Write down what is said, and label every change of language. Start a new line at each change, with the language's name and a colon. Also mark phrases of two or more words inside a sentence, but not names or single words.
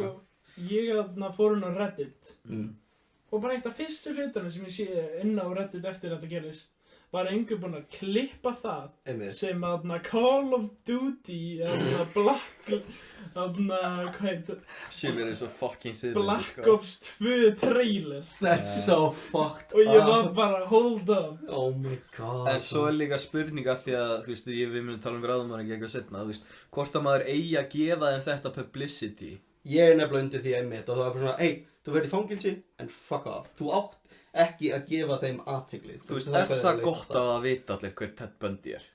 Icelandic: sko, ég fór inn á Reddit og bara eitt af fyrstu hlutunum sem ég sé inn á Reddit eftir þetta gerðist var einhver búinn að klippa það Einmitt. sem Call of Duty hvað heitir Sem er eins og fucking siðmyndi, Black Ops 2 trailer
English: That's so fucked
Icelandic: og ég var bara
English: hold up. Oh my god.
Icelandic: En svo er líka spurninga því að, þú veist, við myndum tala um ráðumann ekki eitthvað setna, þú veist, hvort að maður eigi að gefa þeim þetta publicity. Ég er nefnilega undir því einmitt og það var bara svona, hey, þú verður í fangilsi, en
English: fuck off.
Icelandic: Þú átt ekki að gefa þeim athygli. Þú veist, er það gott að vita allir hver Ted Bundy er?